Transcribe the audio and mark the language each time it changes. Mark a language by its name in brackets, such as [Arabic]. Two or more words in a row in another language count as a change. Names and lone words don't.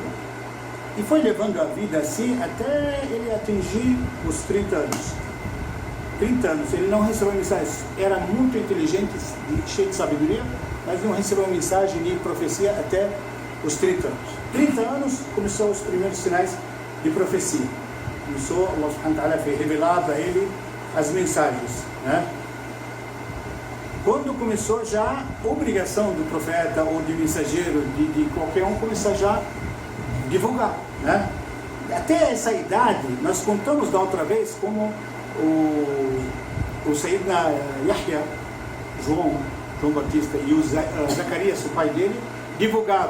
[Portuguese] E foi levando a vida assim até ele atingir os 30 anos. 30 anos, ele não recebeu mensagens. Era muito inteligente, cheio de sabedoria, mas não recebeu mensagem nem profecia até os 30 anos. 30 anos começou os primeiros sinais de profecia. Começou, [Arabic] الله سبحانه وتعالى [Portuguese] foi revelado a ele as mensagens, né? Quando começou já a obrigação do profeta ou de mensageiro, de qualquer um, começar já a divulgar, né? Até essa idade, nós contamos da outra vez como o Sayyidina Yahya, João Batista e o Zacarias, o pai dele, divulgavam.